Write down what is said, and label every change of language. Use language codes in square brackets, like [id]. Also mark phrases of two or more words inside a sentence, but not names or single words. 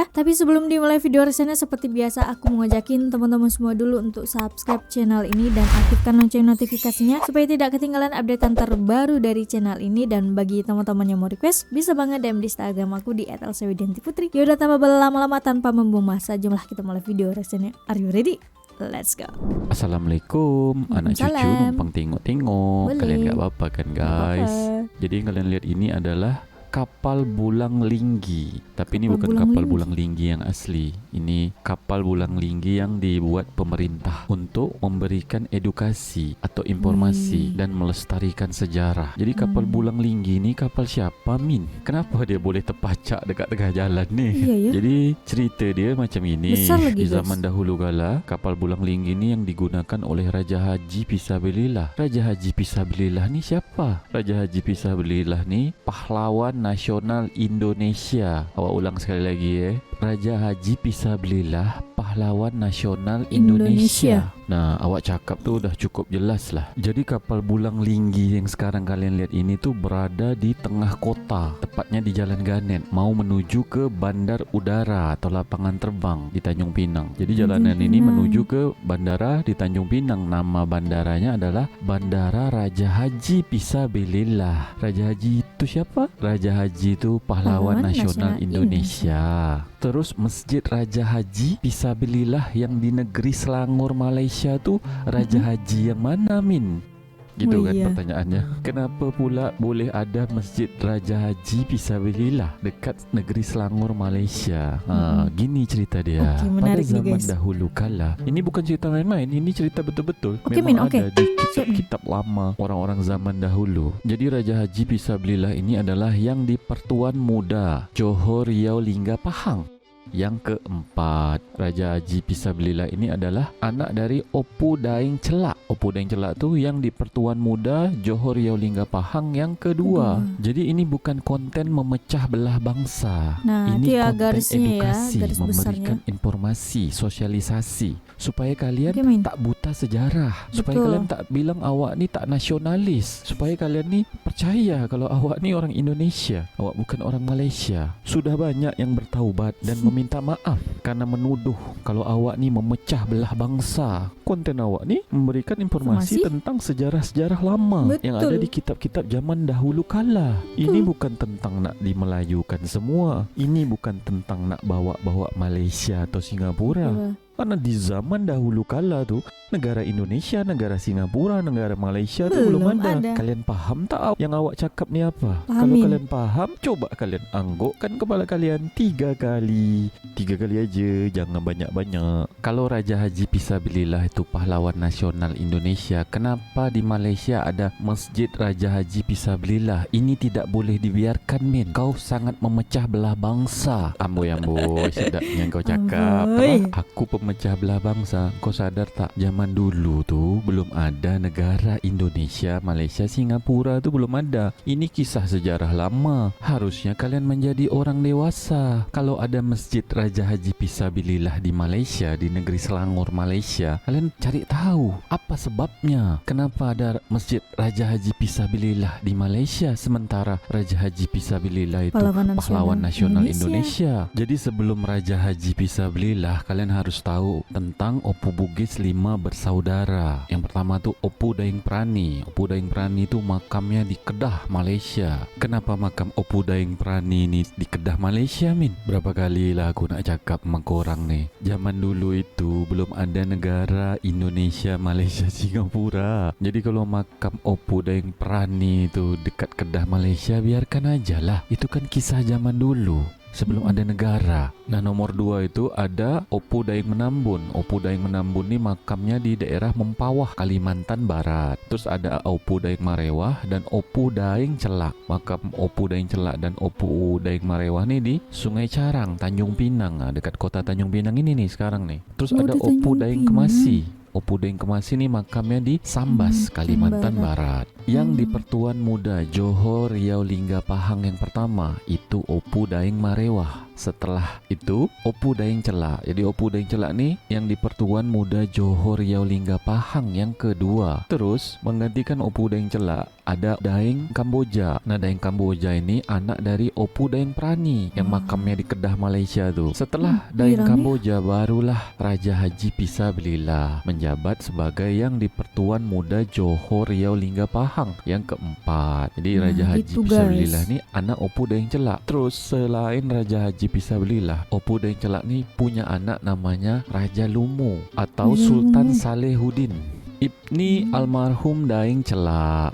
[id] Tapi sebelum dimulai video reaksinya, seperti biasa aku mau ngajakin teman-teman semua dulu untuk [en] subscribe channel [id] ini dan aktifkan lonceng notifikasinya supaya tidak ketinggalan updatean terbaru dari channel ini. Dan bagi teman-teman yang mau request, bisa banget DM di Instagram aku di @elsawidiantiputri. Yaudah, tanpa berlama-lama, [ms] tanpa membuang masa, jomlah [id] kita mulai video reaksinya. [en] Are you ready? Let's go. [ms] Assalamualaikum, anak cucu numpang tengok-tengok. [id] Kalian gak apa-apa kan guys? Jadi yang kalian lihat ini adalah kapal Bulang Linggi. Tapi ini bukan kapal Bulang Linggi yang asli. Ini kapal Bulang Linggi yang dibuat pemerintah untuk memberikan edukasi atau informasi dan melestarikan sejarah. Jadi kapal Bulang Linggi ini kapal siapa, Min? [ms] Kenapa dia boleh terpacak dekat tengah jalan nih? Jadi cerita dia macam ini. [id] Di zaman dahulu kala, kapal Bulang Linggi ini yang digunakan oleh Raja Haji Fisabilillah. Raja Haji Fisabilillah ni siapa? Raja Haji Fisabilillah ni pahlawan nasional Indonesia. [ms] Awak ulang sekali lagi Raja Haji Fisabilillah, pahlawan nasional Indonesia. Nah, awak cakap tu dah cukup jelas lah. [id] Jadi kapal Bulang Linggi yang sekarang kalian lihat ini tu berada di tengah kota, tepatnya di Jalan Ganet, mau menuju ke bandar udara atau lapangan terbang di Tanjung Pinang. Jadi jalanan ini menuju ke bandara di Tanjung Pinang. Nama bandaranya adalah Bandara Raja Haji Fisabilillah. Raja Haji itu siapa? Raja Haji itu pahlawan nasional Indonesia. Terus Masjid Raja Haji Fisabilillah yang di negeri Selangor Malaysia tu Raja Haji yang mana, Min? Gitu kan pertanyaannya. Kenapa pula boleh ada Masjid Raja Haji Fisabilillah dekat negeri Selangor Malaysia? Gini cerita dia. Pada zaman dahulu kala, ini bukan cerita main-main, ini cerita betul-betul. Memang ada di kitab-kitab lama orang-orang zaman dahulu. Jadi Raja Haji Fisabilillah ini adalah yang di Pertuan Muda Johor Riau Lingga Pahang. Yang keempat, Raja Haji Fisabilillah ini adalah anak dari Opu Daeng Celak. Opu Daeng Celak tu yang di Pertuan Muda Johor Riau Lingga Pahang yang kedua. Jadi ini bukan konten memecah belah bangsa. [ms] Ini konten edukasi, memberikan informasi, sosialisasi supaya kalian tak buta sejarah, supaya kalian tak bilang awak ni tak nasionalis, supaya kalian ni percaya kalau awak ni orang Indonesia, awak bukan orang Malaysia. [id] Sudah banyak yang bertaubat dan minta maaf karena menuduh kalau awak ni memecah belah bangsa. Konten awak ni memberikan informasi tentang sejarah-sejarah lama yang ada di kitab-kitab zaman dahulu kala. [ms] Ini bukan tentang nak dimelayukan semua. Ini bukan tentang nak bawa-bawa Malaysia atau Singapura. [id] Karena di zaman dahulu kala tu negara Indonesia, negara Singapura, negara Malaysia tu belum ada. [ms] Kalian faham tak yang awak cakap ni apa? [id] Kalau kalian faham, coba kalian anggukkan kepala kalian 3 kali. 3 kali aja, jangan banyak-banyak. Kalau Raja Haji Fisabilillah itu pahlawan nasional Indonesia, kenapa di Malaysia ada Masjid Raja Haji Fisabilillah? Ini tidak boleh dibiarkan, Min. Kau sangat memecah belah bangsa. [ms] Amboi, sedapnya kau cakap. Aku pemecah belah bangsa. Kau sadar tak, zaman dulu tu belum ada negara Indonesia, Malaysia, Singapura tu belum ada. [id] Ini kisah sejarah lama. Harusnya kalian menjadi orang dewasa. Kalau ada Masjid Raja Haji Fisabilillah di Malaysia, di negeri Selangor Malaysia, kalian cari tahu apa sebabnya. Kenapa ada Masjid Raja Haji Fisabilillah di Malaysia sementara Raja Haji Fisabilillah itu pahlawan nasional Indonesia. Jadi sebelum Raja Haji Fisabilillah, kalian harus tahu tentang Opu Bugis 5 bersaudara. Yang pertama tu Opu Daeng Prani. Opu Daeng Prani tu makamnya di Kedah, Malaysia. Kenapa makam Opu Daeng Prani ni di Kedah, Malaysia, Min? [ms] Berapa kali lah aku nak cakap sama korang ni. Zaman dulu itu belum ada negara Indonesia, Malaysia, Singapura. [id] Jadi kalau makam Opu Daeng Prani itu dekat Kedah, Malaysia, biarkan aja lah. Itu kan kisah zaman dulu. sebelum ada negara. Nah, nomor 2 itu ada Opu Daeng Menambun. Opu Daeng Menambun ini makamnya di daerah Mempawah, Kalimantan Barat. Terus ada Opu Daeng Marewah dan Opu Daeng Celak. Makam Opu Daeng Celak dan Opu Daeng Marewah nih di Sungai Carang, Tanjung Pinang. Nah, dekat kota Tanjung Pinang ini nih sekarang nih. Terus ada Opu Daeng Kemasi. Opu Daeng Kemasi ini makamnya di Sambas, Kalimantan Barat. Yang di Pertuan Muda Johor Riau Lingga Pahang yang pertama itu Opu Daeng Marewah. Setelah itu Opu Daeng Celak. Jadi Opu Daeng Celak nih yang di Pertuan Muda Johor Riau Lingga Pahang yang kedua. Terus menggantikan Opu Daeng Celak ada Daeng Kamboja. Nah, Daeng Kamboja ini anak dari Opu Daeng Prani yang makamnya di Kedah, Malaysia tuh. Setelah Daeng Kamboja barulah Raja Haji Pisabilillah menjabat sebagai yang di Pertuan Muda Johor Riau Lingga Pahang yang keempat. Jadi Raja Haji Pisabilillah ini anak Opu Daeng Celak. Terus selain Raja Haji Pisabilillah, Opu Daeng Celak ni punya anak namanya Raja Lumu atau Sultan Salehuddin Ibni almarhum Daeng Celak.